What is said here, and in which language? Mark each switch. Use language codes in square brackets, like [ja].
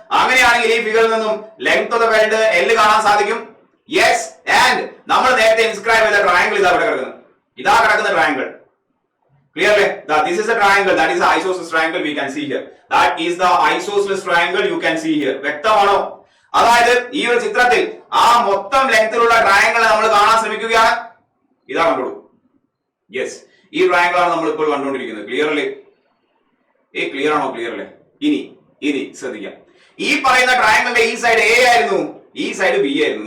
[ml] അങ്ങനെയാണെങ്കിൽ ഈ ഫിഗറിൽ നിന്നും length of the weld L കാണാൻ സാധിക്കും. യെസ്, ആൻഡ് നമ്മൾ നേരത്തെ ഇൻസ്ക്രൈബ് ചെയ്ത ട്രയാങ്കിൾ ഇതാ ഇവിടെ കിടക്കുന്നത്. ഇതാ കിടക്കുന്ന triangle. [en] Clearly, this is a triangle. That is the isosceles triangle we can see here. That is the isosceles triangle you can see here. [ml] വ്യക്തമാണോ? അതായത് ഈ ഒരു ചിത്രത്തിൽ ആ മൊത്തം ലെങ്തിലുള്ള ട്രയാങ്കിൾ നമ്മൾ കാണാൻ ശ്രമിക്കുകയാണ്. ഇതാ കണ്ടോളൂ. യെസ്, ഈ ട്രയാങ്കിൾ ആണ് നമ്മൾ ഇപ്പോൾ കണ്ടുകൊണ്ടിരിക്കുന്നത്. ക്ലിയർലി? ക്ലിയർ ആണോ? ക്ലിയർലി? ഇനി ശ്രദ്ധിക്കാം. ഈ പറയുന്ന ട്രയാങ്കിളിന്റെ ഈ സൈഡ് എ ആയിരുന്നു, ഈ സൈഡ് ബി ആയിരുന്നു.